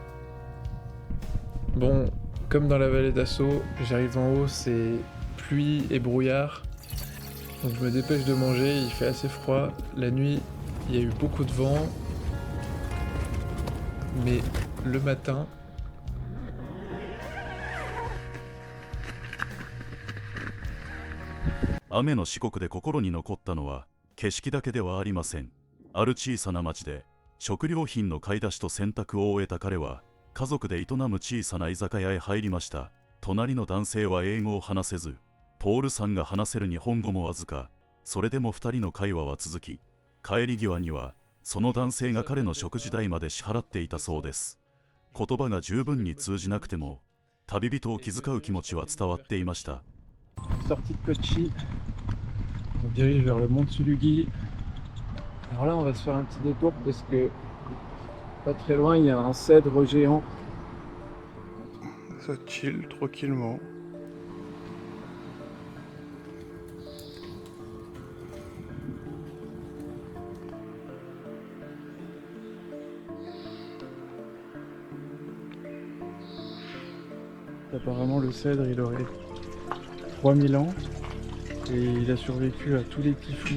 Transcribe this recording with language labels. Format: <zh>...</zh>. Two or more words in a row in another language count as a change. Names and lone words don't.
<fr>Bon, comme dans la vallée d'Asso, j'arrive en haut, c'est pluie et brouillard. Donc je me dépêche de manger, il fait assez froid. La nuit, il y a eu beaucoup de vent. Mais le matin,</fr> <ja>雨の四国で心に残ったのは景色だけではありません。ある小さな町で食料品の買い出しと洗濯を終えた彼は家族で営む小さな居酒屋へ入りました。隣の男性は英語を話せず、ポールさんが話せる日本語もわずか。それでも2人の会話は続き、帰り際にはその男性が彼の食事代まで支払っていたそうです。言葉が十分に通じなくても旅人を気遣う気持ちは伝わっていました。</ja> <fr>Sortie de Kochi. On dirige vers le mont Tsulugui. Alors là, on va se faire un petit détour parce que pas très loin, il y a un cèdre géant. Ça chill tranquillement. Apparemment, le cèdre, il aurait 3000 ans et il a survécu à tous les typhons.</fr>